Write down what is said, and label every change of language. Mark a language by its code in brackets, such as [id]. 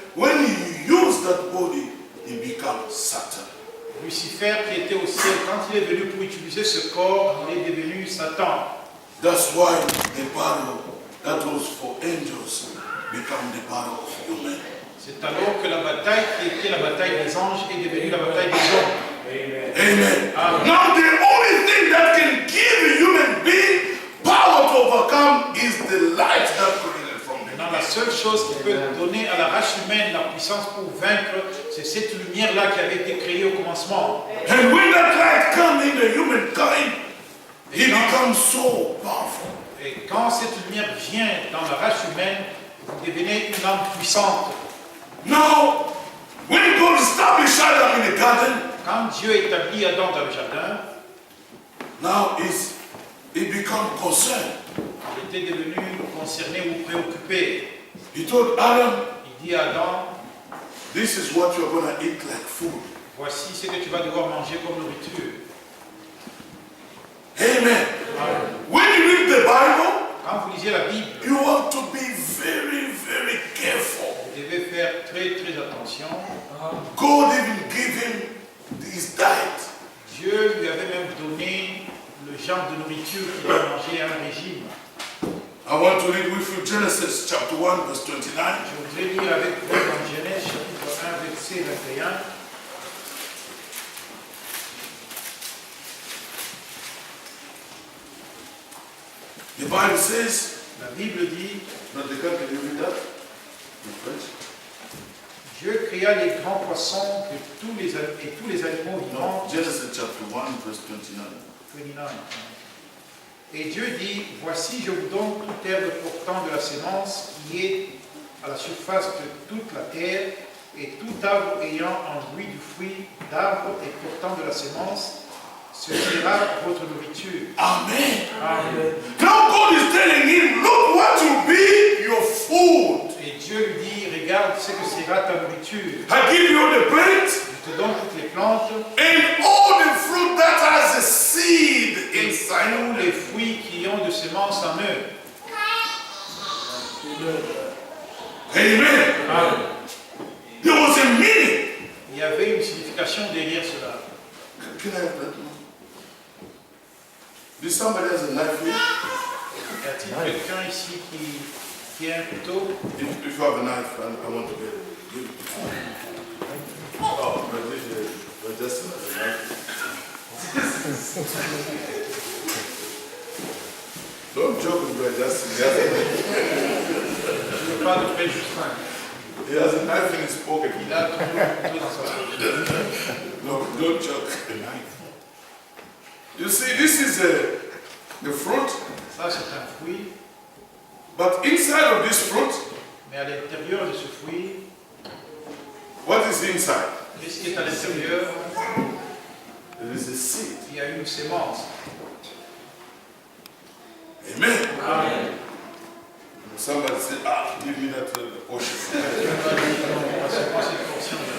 [en] When he used that body, he became Satan. [fr] Lucifer qui était au ciel, quand il est venu pour utiliser ce corps, il est devenu Satan. [en] That's why the battle that was for angels became the battle of human. [fr] C'est alors que la bataille qui était la bataille des anges est devenue la bataille des hommes. [en] Amen. Amen. Now the only thing that can give a human being power to overcome is the light that created from the [fr] Maintenant, la seule chose qui peut donner à la race humaine la puissance pour vaincre, c'est cette lumière-là qui avait été créée au commencement. [en] And when that light comes in the humankind, he becomes so powerful. [fr] Et quand cette lumière vient dans la race humaine, vous devenez une âme puissante. [en] Now, when God established Adam in the garden, [fr] Quand Dieu établit Adam dans le jardin, [en] now he become concerned. [fr] il était devenu concerné ou préoccupé. [en] He told Adam, [fr] Il dit à Adam, [en] this is what you're going to eat like food. [fr] voici ce que tu vas devoir manger comme nourriture. [en] Amen. When you read the Bible, [fr] Quand vous lisez la Bible, [en] you have to be very, very careful. [fr] vous devez faire très très attention. [en] God even gave him his diet. [fr] Dieu lui avait même donné le genre de nourriture qu'il doit manger à un régime. [en] I want to read with you Genesis chapter 1 verse 29. [fr] Je voudrais lire avec vous dans Genèse chapitre 1 verset 21. [en] The Bible says, [fr] La Bible dit, [en] not the can you read that in French? [fr] Dieu créa les grands poissons et tous les animaux vivants. [en] No, Genesis chapter 1 verse 29. 29. [fr] Et Dieu dit, voici je vous donne toute herbe portant de la sémence qui est à la surface de toute la terre et tout arbre ayant en lui du fruit d'arbre et portant de la sémence, ce sera votre nourriture. [en] Amen. Amen. Now God is telling him, look what will be your food. [fr] Et Dieu lui dit, regarde ce que sera ta nourriture. [en] I give you the plants [fr] Je te donne toutes les plantes [en] and all the fruit that has a seed [fr] et [en] inside of [fr] tous les fruits qui ont de semences en eux. [en] Amen. Amen. There was a meaning. [fr] Il y avait une signification derrière cela. [en] Can I have that? Did somebody has a knife here? [fr] Y a-t-il quelqu'un ici qui a un couteau? [en] If you have a knife, I want to get it. Give it. Oh, but just a knife. Don't joke with Brother Justin. He has a knife. [fr] Je ne veux pas de frère Justin. [en] He has a knife in his pocket. [fr] Il a toujours un couteau dans sa poche. [en] No, don't joke. You see, this is the fruit, [fr] Ça, c'est un fruit, [en] but inside of this fruit, [fr] mais à l'intérieur de ce fruit, [en] what is inside? [fr] qu'est-ce qui est à l'intérieur? [en] There is a seed. [fr] Il y a une sémence. [en] Amen. Somebody said, ah, give me that portion. [fr] La sémence est une portion.